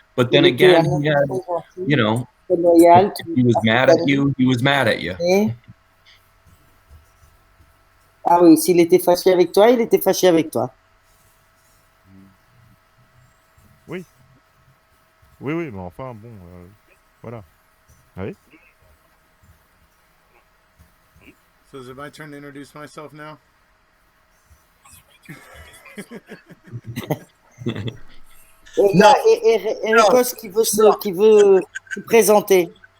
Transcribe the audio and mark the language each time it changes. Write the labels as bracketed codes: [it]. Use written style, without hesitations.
[en] But then again, he had, you know, if he was mad at you, he was mad at you. [fr] Ah oui, s'il était fâché avec toi, il était fâché avec toi. Oui. Oui, oui, mais enfin, bon, voilà. Oui. [en] So is it my turn to introduce myself now? [fr] Et là, Ericos qui veut se présenter.